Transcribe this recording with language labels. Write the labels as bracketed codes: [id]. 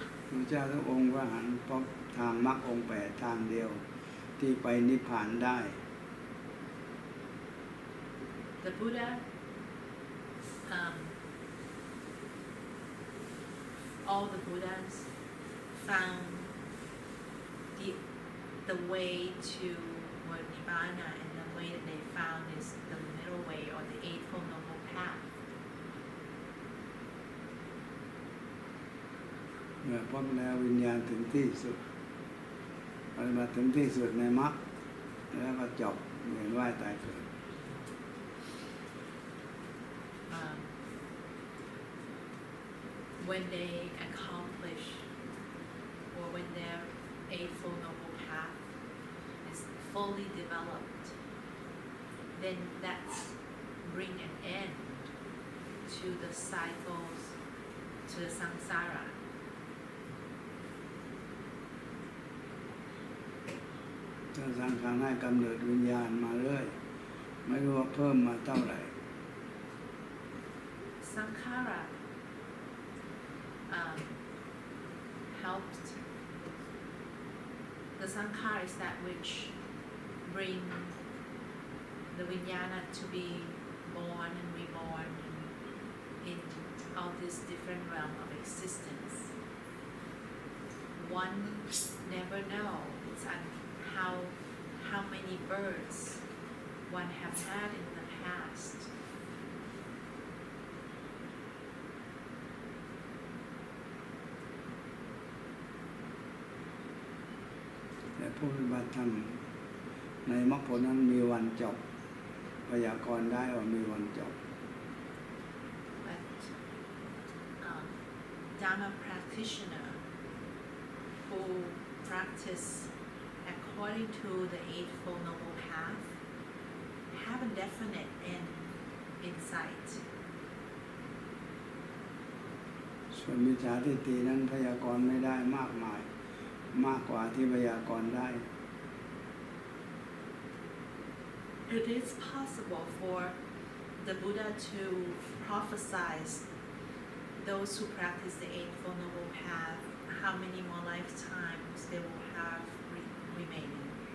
[th] พระเจ้าทุกองค์ว่าหันพบทางมรรคองค์แปดทางเดียวที่ไปนิพพานได้ [en] The Buddha, all the Buddhas found the way to Nibbana, and the way that they found is the middle way, or the Eightfold Noble Path. [th] เมื่อพบแล้ววิญญาณถึงที่สุดปฏิบัติถึงที่สุดในมรรคแล้วก็จบเวียนว่ายตายเกิด [en] When they accomplish, or when their Eightfold Noble Path is fully developed, then that's bring an end to the cycles, to the samsara. [th] ถ้าสังขารให้กำเนิดวิญญาณมาเรื่อยไม่รู้ว่าเพิ่มมาเท่าไหร่ [en] Sankhara helped. The sankhara is that which bring the vijnana to be born and reborn and in all this different realm of existence. One never know how many births one have had in the past. [th] แต่ผู้ปฏิบัติธรรมในมรรคผลนั้นมีวันจบพยากรณ์ได้ว่ามีวันจบ [en] But Dharma practitioner who practice according to the Eightfold Noble Path have a definite end in sight. [th] ส่วนมิจฉาทิฏฐินั้นพยากรณ์ไม่ได้มากมายมากกว่าที่พยากรณ์ได้ [en] It is possible for the Buddha to prophesize those who practice the Eightfold Noble Path how many more lifetimes they will have remaining.